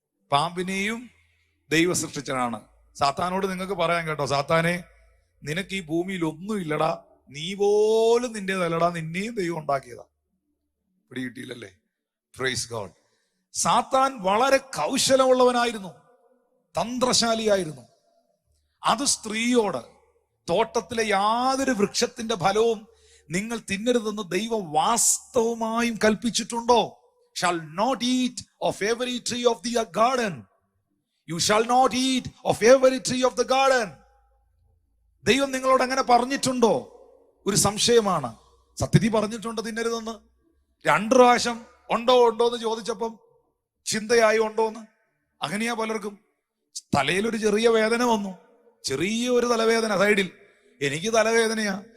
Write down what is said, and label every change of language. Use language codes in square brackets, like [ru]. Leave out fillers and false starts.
[ml] പാമ്പിനെയും ദൈവം സൃഷ്ടിച്ചതാണ്. സാത്താനോട് നിങ്ങൾക്ക് പറയാൻ കേട്ടോ, സാത്താനെ നിനക്ക് ഈ ഭൂമിയിൽ ഒന്നുമില്ലടാ, നീ പോലും നിന്റേതല്ലടാ, നിന്നെയും ദൈവം ഉണ്ടാക്കിയതാ. പിടികിട്ടിയില്ലല്ലേ? Praise God. സാത്താൻ വളരെ കൗശലമുള്ളവനായിരുന്നു, തന്ത്രശാലിയായിരുന്നു. അത് സ്ത്രീയോട്, തോട്ടത്തിലെ യാതൊരു വൃക്ഷത്തിന്റെ ഫലവും നിങ്ങൾ തിന്നരുതെന്ന് ദൈവം വാസ്തവമായും കൽപ്പിച്ചിട്ടുണ്ടോ? [en] Shall not eat of every tree of the garden. You shall not eat of every tree of the garden. [ml] ദൈവം നിങ്ങളോട് അങ്ങനെ പറഞ്ഞിട്ടുണ്ടോ? ഒരു സംശയമാണ്. സത്യത്തിൽ പറഞ്ഞിട്ടുണ്ട് തിന്നരുതെന്ന്. 2 പ്രാവശ്യം ഉണ്ടോ എന്ന് ചോദിച്ചപ്പം ചിന്തയായി ഉണ്ടോന്ന്. അങ്ങനെയാ പലർക്കും. തലയിലൊരു ചെറിയ വേദന വന്നു, ചെറിയ ഒരു തലവേദന സൈഡിൽ. എനിക്ക് തലവേദനയാ.